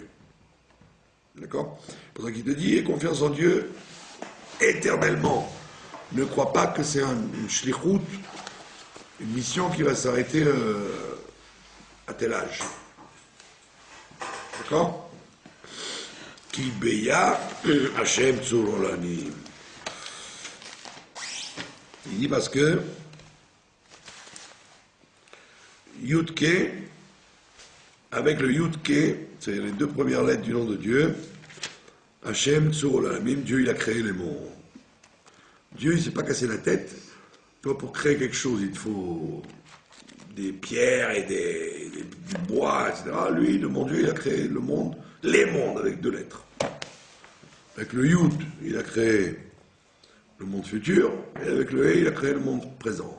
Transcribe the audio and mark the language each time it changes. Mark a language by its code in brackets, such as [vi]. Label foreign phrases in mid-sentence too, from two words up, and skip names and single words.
[fr] D'accord? C'est pour ça qu'il te dit, aie confiance en Dieu éternellement. Ne crois pas que c'est une shlichut, une mission qui va s'arrêter à tel âge. D'accord? [he] כי ביה השם צור עולמים. [fr] Il dit parce que Yudke, avec le Yudke, c'est les deux premières lettres du nom de Dieu, [he] השם צור עולמים, [fr] Dieu il a créé les mondes. Dieu il ne s'est pas cassé la tête. Toi, pour créer quelque chose, il te faut des pierres et du bois, etc. Lui, le bon Dieu, il a créé le monde, les mondes avec deux lettres. Avec le Yud, il a créé le monde futur, et avec le He, il a créé le monde présent.